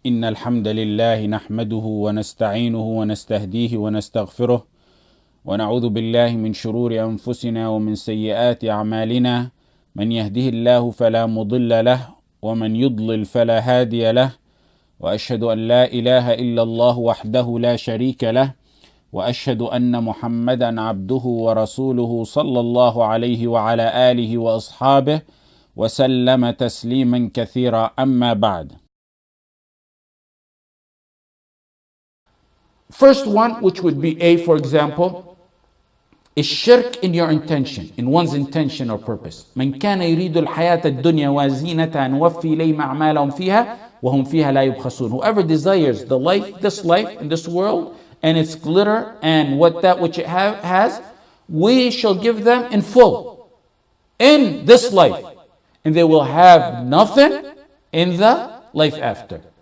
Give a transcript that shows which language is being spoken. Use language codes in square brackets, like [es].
[ar] إن الحمد لله نحمده ونستعينه ونستهديه ونستغفره ونعوذ بالله من شرور أنفسنا ومن سيئات أعمالنا، من يهده الله فلا مضل له ومن يضلل فلا هادي له، وأشهد أن لا إله إلا الله وحده لا شريك له، وأشهد أن محمدا عبده ورسوله صلى الله عليه وعلى آله وأصحابه وسلم تسليما كثيرا. أما بعد. [en] First one, which would be A, for example, is shirk in your intention, in one's intention or purpose. [ar] من كان يريد الحياة الدنيا وزينتها نوفي إليهم أعمالهم فيها وهم فيها لا يبخسون. [en] Whoever desires the life, this life in this world, and its glitter and which it has, we shall give them in full in this life, and they will have nothing in the life after.